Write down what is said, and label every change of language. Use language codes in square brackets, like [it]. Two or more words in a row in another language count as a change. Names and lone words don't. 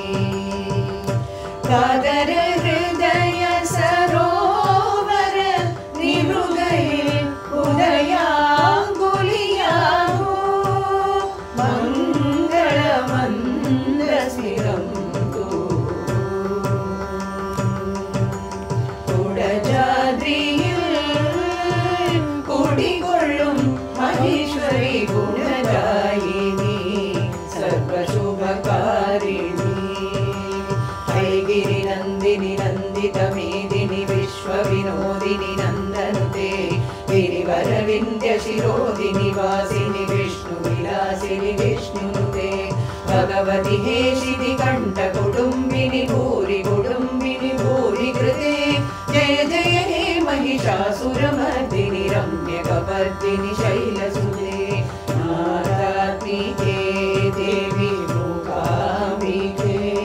[ml] കാതര ഹൃദയ സരോവര നിമൃഗയിൽ ഉദയാങ്കുലിയാകൂ മംഗളമന്ദസ്മിതം കുടജാദ്രിയിൽ കുടികൊള്ളും മഹേശ്വരി ഗുണദായിനി സർവശുഭകാരിണി. [sa] ഐഗിരി നന്ദിനി നന്ദിത മേദിനി വിശ്വവിനോദിനി നന്ദനുതേ गिरिवरविन्द्य शिरोदिनि वासिनि विष्णु विलासिनि विष्णुनुते भगवति हेशिनि कंठ कुटुम्बिनि भूरि भूरि कृते जय जय हे महिषासुरमर्दिनि रम्यकपर्दिनि शैलसुते नारात्मिके देवी मूकाम्बिके